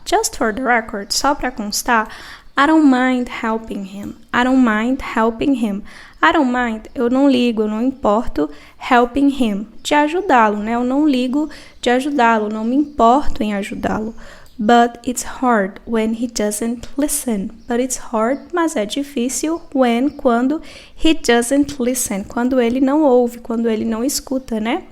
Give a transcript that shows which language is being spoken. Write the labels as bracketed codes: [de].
[en] Just for the record, [pt] só para constar. [en] I don't mind helping him. I don't mind, [pt] eu não ligo, eu não importo. [en] Helping him, [pt] de ajudá-lo, né? Eu não ligo de ajudá-lo, não me importo em ajudá-lo. [en] But it's hard when he doesn't listen. But it's hard, [pt] mas é difícil quando [en] he doesn't listen. [pt] Quando ele não ouve, quando ele não escuta, né?